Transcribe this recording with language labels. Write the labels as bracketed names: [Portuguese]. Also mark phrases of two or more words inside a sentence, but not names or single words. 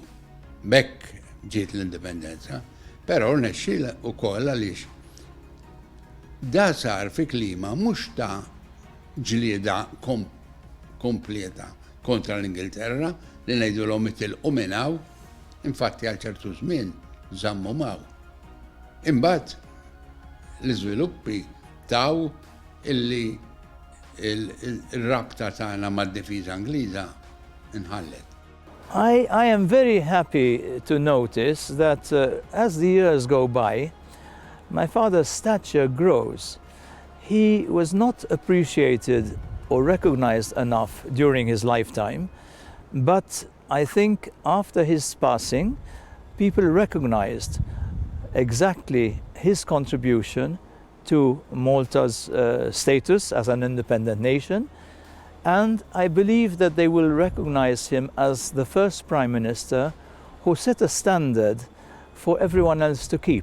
[Maltese] Bekk ġiet l-indipendenza, però rnexxiela wkoll għaliex da sar fi klima mhux ta' ġlieda kompleta kontra l-Ingilterra li ngħidulhom itilqu minn hawn, infatti għal ċertu żmien żammu maw. Imbagħad l-iżviluppi taw illi il-rabta tagħna mad-difiża Ingliża inħallet. [English] I am very happy to notice that as the years go by, my father's stature grows. He was not appreciated or recognized enough during his lifetime, but I think after his passing, people recognized exactly his contribution to Malta's status as an independent nation, and I believe that they will recognize him as the first Prime Minister who set a standard for everyone else to keep.